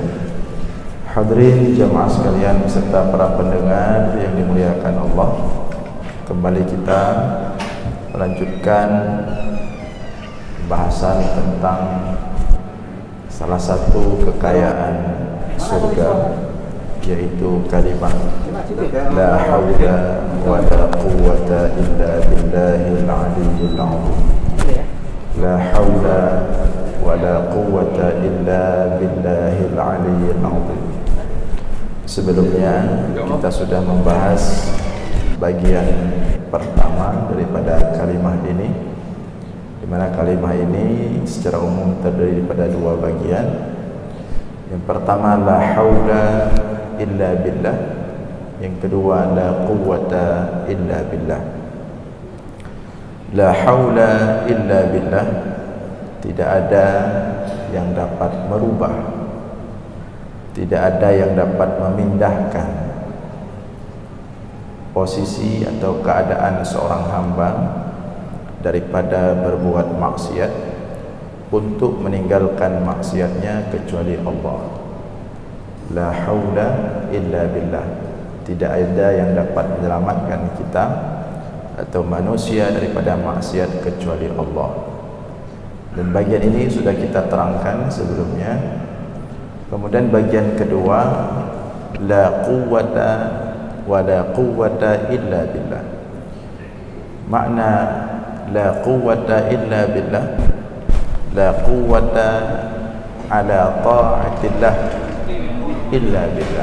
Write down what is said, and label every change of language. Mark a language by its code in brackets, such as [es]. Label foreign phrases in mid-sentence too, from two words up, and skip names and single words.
[id] Hadirin jamaah sekalian beserta para pendengar yang dimuliakan Allah, kembali kita melanjutkan bahasan tentang salah satu kekayaan surga, yaitu kalimat [ar] لا حول ولا قوة إلا بالله العلي العظيم. لا حول ولا قوة إلا بالله العلي العظيم. [id] Sebelumnya kita sudah membahas bagian pertama daripada kalimah ini, di mana kalimah ini secara umum terdiri daripada dua bagian. Yang pertama [ar] لا حول إلا بالله, [id] yang kedua [ar] لا قوة إلا بالله. لا حول إلا بالله, [id] tidak ada yang dapat merubah, tidak ada yang dapat memindahkan posisi atau keadaan seorang hamba daripada berbuat maksiat untuk meninggalkan maksiatnya kecuali Allah. [ar] لا حول إلا بالله, [id] tidak ada yang dapat menyelamatkan kita atau manusia daripada maksiat kecuali Allah. Dan bagian ini sudah kita terangkan sebelumnya. Kemudian bagian kedua, [ar] لا قوة ولا قوة إلا بالله. Makna لا قوة إلا بالله، لا قوة على طاعة الله إلا بالله.